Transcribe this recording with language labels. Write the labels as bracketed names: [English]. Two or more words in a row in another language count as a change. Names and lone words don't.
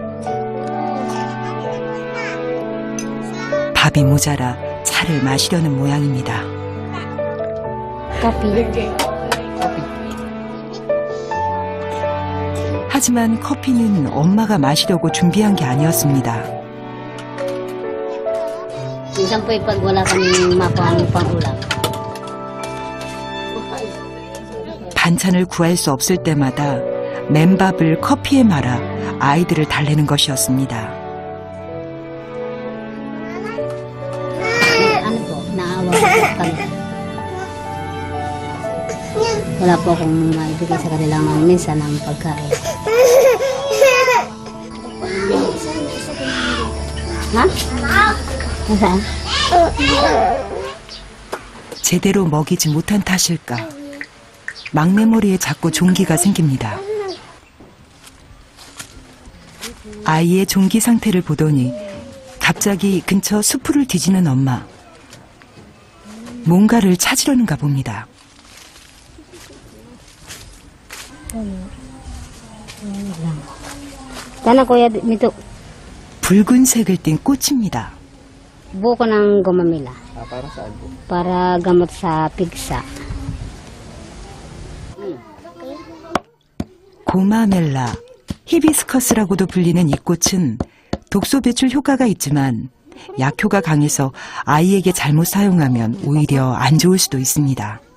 [Korean] 밥이 모자라 차를 마시려는 모양입니다. 하지만 커피는 엄마가 마시려고 준비한 게 아니었습니다. [Filipino] Minsan po pag wala kaming mapang pang-ulam. [Korean] 반찬을 구할 수 없을 때마다 맨밥을 커피에 말아 아이들을 달래는 것이었습니다. [Filipino] Ano po, naawa po kami. Wala po akong maibigay sa kanila minsan ng pagkain. Ha? Saan? [Korean] 제대로 먹이지 못한 탓일까? 막내 머리에 자꾸 종기가 생깁니다. 아이의 종기 상태를 보더니 갑자기 근처 수풀을 뒤지는 엄마. 뭔가를 찾으려는가 봅니다. [Filipino] Sana kuya dito, [Korean] 붉은색을 띤 꽃입니다. [Filipino] buko ng gumamila. Para saan po? Para gamot sa pigsa. [Korean] 고마멜라, 히비스커스라고도 불리는 이 꽃은 독소 배출 효과가 있지만 약효가 강해서 아이에게 잘못 사용하면 오히려 안 좋을 수도 있습니다.